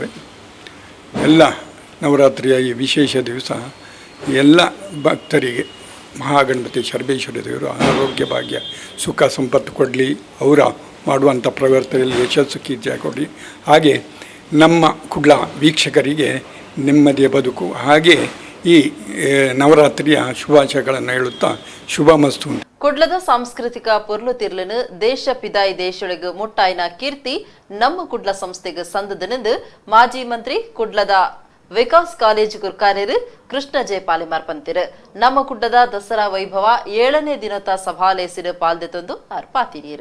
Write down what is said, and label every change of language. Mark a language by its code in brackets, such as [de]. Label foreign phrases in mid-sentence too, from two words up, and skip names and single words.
[kn] ಎಲ್ಲ ನವರಾತ್ರಿಯ ಈ ವಿಶೇಷ ದಿವಸ ಎಲ್ಲ ಭಕ್ತರಿಗೆ ಮಹಾಗಣಪತಿ ಸರ್ವೇಶ್ವರ ದೇವರು ಆರೋಗ್ಯ ಭಾಗ್ಯ ಸುಖ ಸಂಪತ್ತು ಕೊಡಲಿ, ಅವರ ಮಾಡುವಂಥ ಪ್ರವರ್ತನೆಯಲ್ಲಿ ಯಶಸ್ಸು ಕೀರ್ತಿ ಕೊಡಲಿ. ಹಾಗೆ ನಮ್ಮ ಕುಡ್ಲ ವೀಕ್ಷಕರಿಗೆ ನೆಮ್ಮದಿಯ ಬದುಕು, ಹಾಗೆ ಈ ನವರಾತ್ರಿಯ ಶುಭಾಶಯಗಳನ್ನು ಹೇಳುತ್ತಾ ಶುಭಮಸ್ತು. [tcy] ಕುಡ್ಲದ ಸಾಂಸ್ಕೃತಿಕ ಪೊರ್ಲು ತಿರ್ಲನು ದೇಶ ಪಿದಾಯಿ ದೇಶೊಳಗೆ ಮುಟ್ಟಾಯ್ನ ಕೀರ್ತಿ ನಮ್ಮ ಕುಡ್ಲ ಸಂಸ್ಥೆಗೆ ಸಂದದನೆಂದು ಮಾಜಿ ಮಂತ್ರಿ ಕುಡ್ಲದ ವಿಕಾಸ್ ಕಾಲೇಜ್ ಗುರ್ಕಾರ್ಯರು ಕೃಷ್ಣ ಜೆ ಪಾಲಿಮಾರ್ ಪಂತಿರು. ನಮ್ಮ ಕುಡ್ಲದ ದಸರಾ ವೈಭವ 7ನೇ ದಿನದ ಸಭಾಲೇಸಿರು ಪಾಲ್ದೆತೊಂದು ಅರ್ಪಾತಿರಿಯರು.